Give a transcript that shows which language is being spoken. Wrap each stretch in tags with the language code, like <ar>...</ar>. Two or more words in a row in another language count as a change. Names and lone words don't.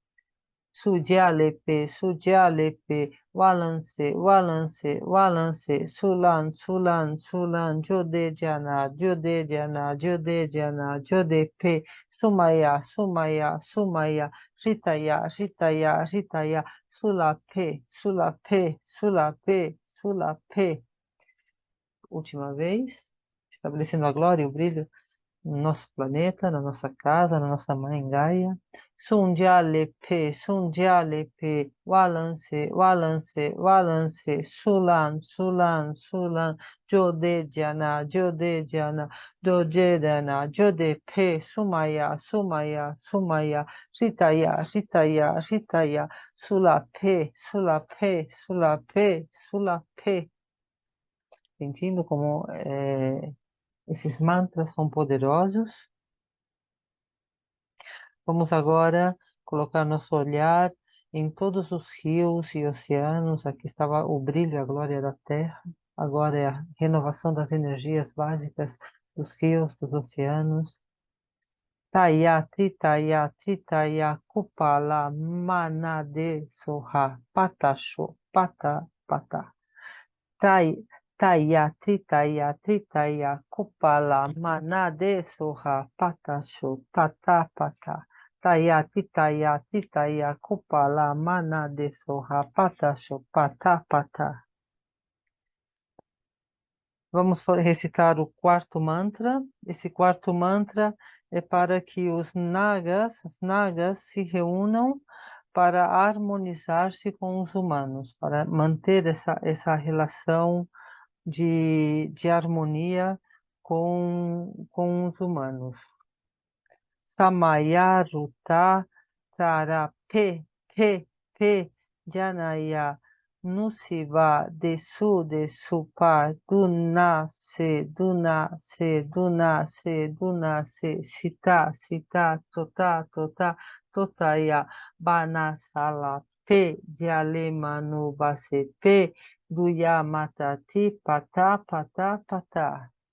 <pt>Sudialepe, walance, sulan, jodepe, sumaya, ritaya, sulape. Última vez, estabelecendo a glória e o brilho no nosso planeta, na nossa casa, na nossa mãe Gaia. Sundialepe, walance, sulan, jodejana, jodepe, sumaya, ritaya, sulape. Sentindo como esses mantras são poderosos. Vamos agora colocar nosso olhar em todos os rios e oceanos. Aqui estava o brilho e a glória da terra. Agora é a renovação das energias básicas dos rios, dos oceanos. Taya, tritaya, kupala, manade, soha, patasho, pata. Taya, tritaya, kupala, manade, soha, patasho, pata. Taya, tritaya, kupala, manade, soha, patasho, pata. Vamos recitar o quarto mantra. Esse quarto mantra é para que as nagas se reúnam para harmonizar-se com os humanos, para manter essa relação de harmonia com os humanos. Samaya Ruta Tara Pe Janaya Nusiva Desu Pa Dunase Sita Totaya Banasala P de Alemanu Base P do Yamatati Patá Patá Patá.</pt>